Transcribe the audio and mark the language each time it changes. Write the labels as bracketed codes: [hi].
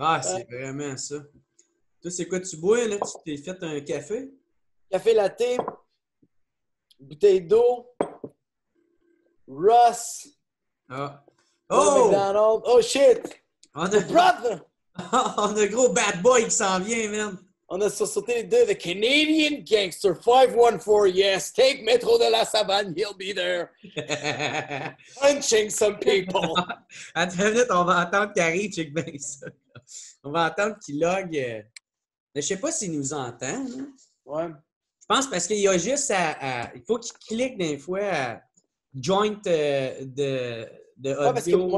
[fr] Ah, c'est vraiment ça. Toi, c'est quoi tu bois, là? Tu t'es fait un café? Café latte, bouteille d'eau, Ross, Ah. [en] McDonald's. Oh shit! [fr] On a... [en] Brother! [fr] on a un gros bad boy qui s'en vient, man! On a sursauté les deux. [en] The Canadian Gangster 514, yes. Take Metro de la Savane, he'll be there. Punching some people. [fr] Attends une minute, on va entendre qu'il arrive, check bien ça. On va entendre qu'il log. Mais je sais pas s'il nous entend. Là. Ouais. Je pense parce qu'il y a juste il faut qu'il clique des fois à joint de audio.